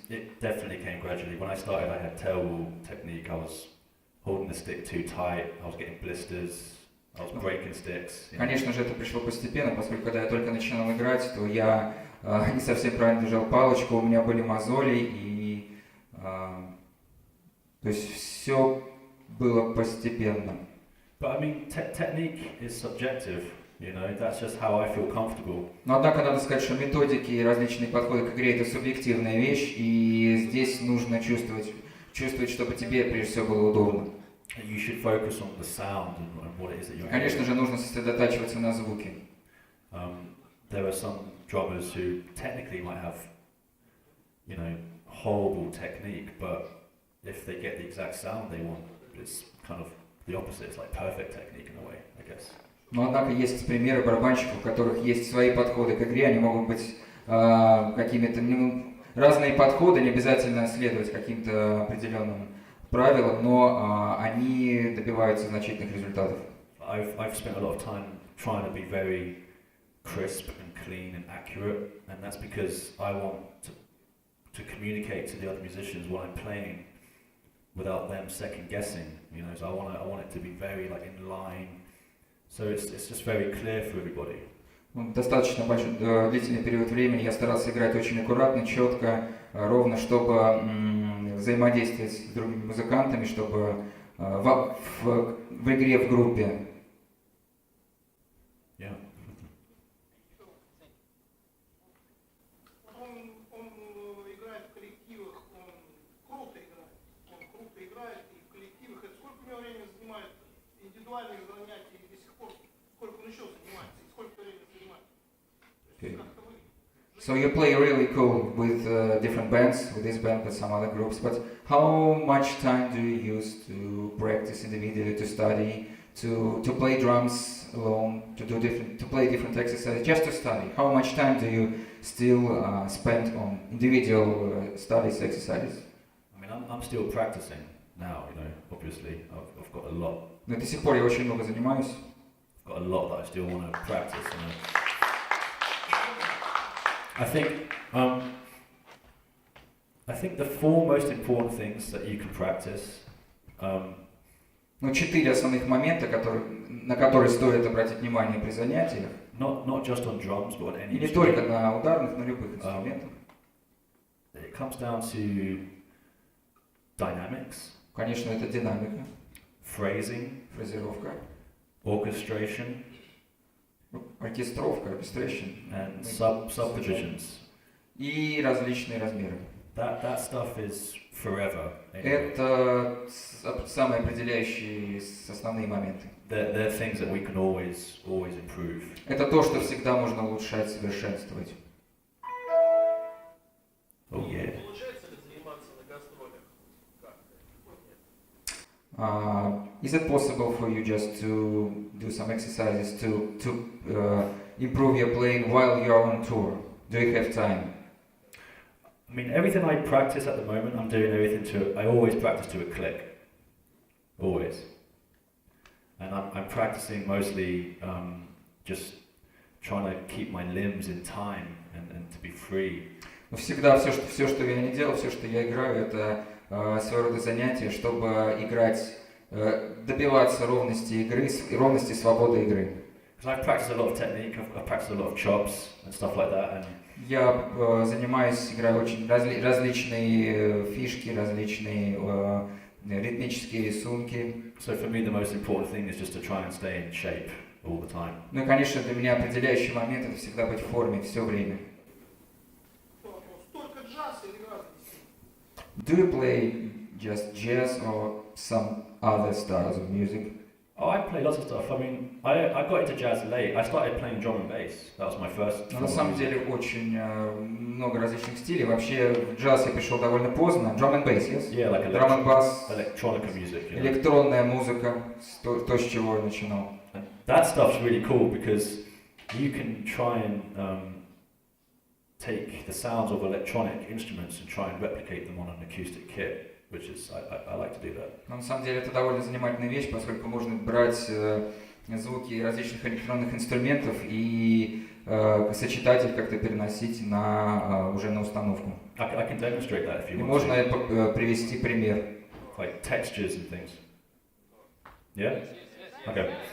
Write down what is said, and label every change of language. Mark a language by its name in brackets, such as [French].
[English] It definitely came gradually. When I started, I had terrible technique. I was holding the stick too tight. I was getting blisters. I was breaking sticks. You know. [Russian] Конечно же, это пришло постепенно, поскольку когда я только начинал играть, то я не совсем правильно держал палочку, у меня были мозоли, и то есть все было постепенно. [English] But I mean, technique is subjective. You know, that's just how I feel comfortable. [Russian] Но однако надо сказать, что методики и различные подходы к игре — это субъективная вещь, и здесь нужно чувствовать, чтобы тебе прежде всего было удобно. [English] you should focus on the sound and what it is that you're [Russian] Конечно [English] hearing. [Russian] же, нужно сосредотачиваться на звуке. [English] There are some drummers who technically might have, you know, horrible technique, but if they get the exact sound they want, it's kind of the opposite. It's like perfect technique in a way, I guess. [Russian] Но однако есть примеры барабанщиков, у которых есть свои подходы к игре, они могут быть какими-то разные подходы, не обязательно следовать каким-то определенным правилам, но они добиваются значительных результатов. [English] I've spent a lot of time trying to be very crisp and clean and accurate, and that's because I want to communicate to the other musicians what I'm playing without them second guessing, you know. So I want it to be very like in line, so it's just very clear for everybody. [Russian] Достаточно длительный период времени я старался играть очень аккуратно, четко, ровно, чтобы взаимодействовать с другими музыкантами, чтобы в игре, в группе. [English] Yeah. [Russian] Он играет в коллективах, он круто играет и в коллективах. Это сколько у него времени занимает индивидуальных занятий и до сих пор, сколько он еще занимается и сколько времени занимает? [English] Okay. So you play really cool with different bands, with this band, with some other groups, but how much time do you use to practice individually, to study, to play drums alone, to play different exercises, just to study? How much time do you still spend on individual studies, exercises? I mean, I'm still practicing now, you know, obviously. I've got a lot. [Russian] Но до сих пор я очень много занимаюсь. [English] I've got a lot that I still want to practice. I think the four most important things that you can practice. [Russian] Но 4 основных момента, на которые стоит обратить внимание при занятиях. [English] Not just on drums, but on any [Russian] И не только на ударных, на любых инструментах. [English] It comes down to dynamics. [Russian] Конечно, это динамика, [English] Phrasing, [Russian] фразировка, [English] orchestration, [Russian] оркестровка, orchestration, [English] and subdivisions. [Russian] И различные размеры. [English] That stuff is forever. Anyway. [Russian] Это самые определяющие основные моменты. [English] They're things that we can always improve. [Russian] Это то, что всегда можно улучшать, совершенствовать. [English] Oh yeah. [Russian] Получается ли заниматься на гастролях? [English] Is it possible for you just to do some exercises to improve your playing while you are on tour? Do you have time? I mean, everything I practice at the moment, I always practice to a click. Always. And I'm practicing mostly just trying to keep my limbs in time and to be free. [Russian] Но всегда все, что я не делал, все, что я играю, это своего рода занятие, чтобы играть, добиваться ровности игры, ровности свободы игры. [English] Because I've practiced a lot of technique, I've practiced a lot of chops and stuff like that. And [Russian] Я занимаюсь, играю очень различные фишки, различные ритмические рисунки. [English] so for me, the most important thing is just to try and stay in shape all the time. [Russian] Ну и, конечно, для меня определяющий момент — это всегда быть в форме все время. Только джаз или разные стили? [English] Do you play just jazz or some other styles of music? Oh, I play lots of stuff. I mean, I got into jazz late. I started playing drum and bass. That was my first. [Russian] Но на самом деле очень много различных стилей. Вообще в джаз я пришел довольно поздно. [English] Drum and bass, yes? Yeah, like Drum and bass, electronica music. You know? [Russian] электронная музыка, то, с чего я начинал. [English] And that stuff's really cool because you can try and take the sounds of electronic instruments and try and replicate them on an acoustic kit, which is I like to do that. [Russian] Но на самом деле это довольно занимательная вещь, поскольку можно брать звуки различных электронных инструментов и сочетать их, как-то переносить уже на установку. [English] I can demonstrate that if [Russian] И [English] you want [Russian] можно [English] to. [Russian] привести пример. [English] Like textures and things. Yeah? Okay.